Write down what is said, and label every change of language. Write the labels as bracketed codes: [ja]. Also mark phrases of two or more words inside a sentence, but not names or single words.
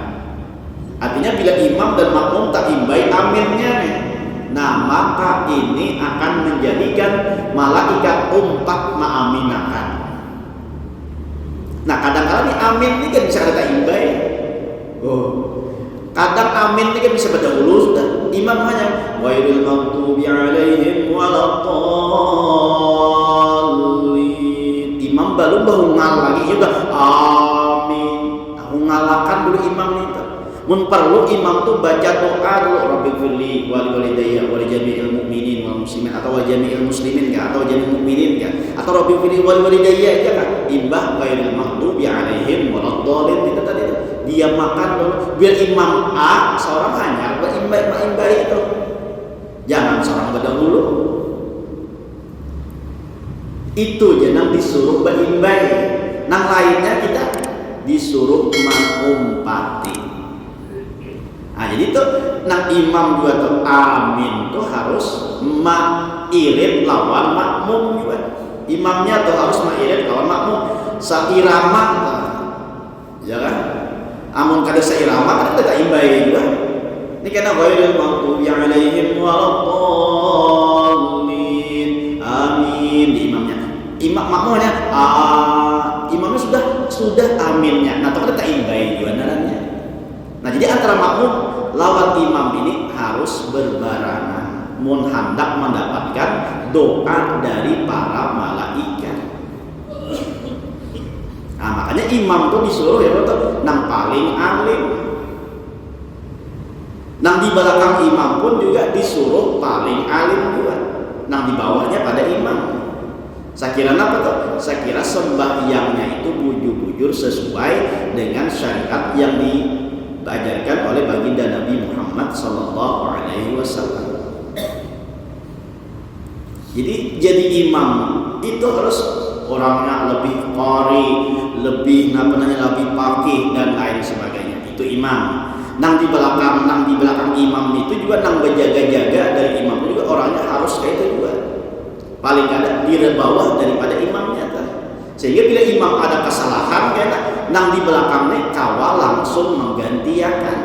[bjn] Artinya bila imam dan makmum takimbai aminnya nih, nah maka ini akan menjadikan malaikat umpat mengaminakan. Nah, kadang-kadang nih amin ini kan bisa ada imbai. Kadang amin ini kan bisa berdahulu sudah. Imam hanya [ar] غير المغضوب عليهم ولا الضالين. Imam belum ngal lagi juga amin. [bjn] Nah, ngalakan dulu imam itu. Mun perlu imam tuh baca doa dulu, [ar] رب اغفر لي ولوالدي ولجميع المؤمنين والمسلمين, atau وجميع المسلمين kan, atau جميع المؤمنين kan, atau رب اغفر لي ولوالدي aja kan. [bjn] Imbah [ar] غير المغضوب عليهم ولا الضالين [bjn] itu tadi dia makan dulu biar imam A seorang hanya imbai itu. Jangan seorang berdahulu. Itu jangan disuruh berimbai. Nang lainnya kita disuruh mengumpati. Nah, jadi tuh nang imam juga tuh amin tuh harus ma'irid lawan makmum juga. Imamnya tuh harus ma'irid lawan makmum sairama, ya kan? Amun kada sairama kan kita imbai juga. Ini kena [ar] غير المغضوب عليهم ولا الضالين. [bjn] Amin di imamnya. Imam makmumnya imamnya sudah aminnya. Nah, tapi kita imbai juga narannya. Nah, jadi antara makmum lawan imam ini harus berbarengan mun hendak mendapatkan doa dari para malaikat. Nah, makanya imam tuh disuruh ya tuh nang paling alim. Nang di belakang imam pun juga disuruh paling alim juga. Nang di bawahnya pada imam. [id] Saya kira apa tuh? Saya kira sembahyangnya itu bujur-bujur sesuai dengan syariat yang diajarkan oleh baginda Nabi Muhammad SAW. Jadi imam itu harus orangnya lebih qari, lebih lebih faqih dan lain sebagainya. Itu imam. [bjn] Nang di belakang imam itu juga nang berjaga-jaga dari imam itu juga orangnya harus kayak itu juga. Paling kada di bawah daripada imamnya kan. Sehingga bila imam ada kesalahan kena nang di belakangnya kawal langsung menggantikan.